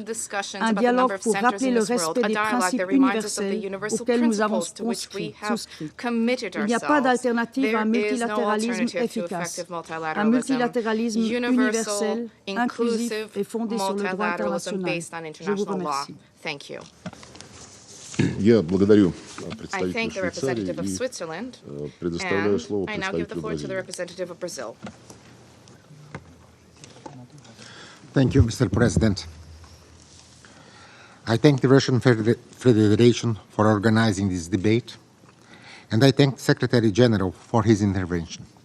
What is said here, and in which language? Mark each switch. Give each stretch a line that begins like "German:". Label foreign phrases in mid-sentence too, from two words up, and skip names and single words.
French: Un dialogue pour rappeler le respect des principes universels auxquels nous avons souscrit. Il n'y a pas d'alternative à un multilatéralisme efficace. Un multilatéralisme universel, inclusif et fondé sur le droit international. Je vous remercie.
Russian: Я благодарю
English: I thank the representative of Switzerland, and I now give the floor to the representative of Brazil. Thank you, Mr. President. I thank the Russian Federation for organizing this debate, and I thank the Secretary General for his intervention.